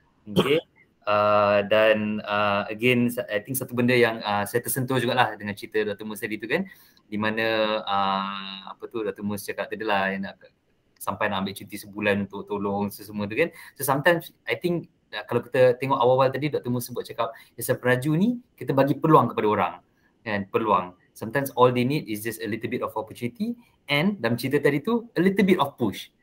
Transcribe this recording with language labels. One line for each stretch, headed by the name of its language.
Malay: Okay. Dan again,
English: I think
Malay: satu benda yang saya tersentuh jugalah dengan cerita Dr. Mus tadi tu kan, di mana Dr. Mus cakap tadi lah, yang sampai nak ambil cuti sebulan untuk tolong semua tu kan.
English: So sometimes I think
Malay: kalau kita tengok awal-awal tadi Dr. Mus sebut cakap, Yayasan Pelaju ni kita bagi peluang kepada orang kan, peluang.
English: Sometimes all they need is just a little bit of opportunity, and
Malay: dalam cerita tadi tu
English: a little bit of push.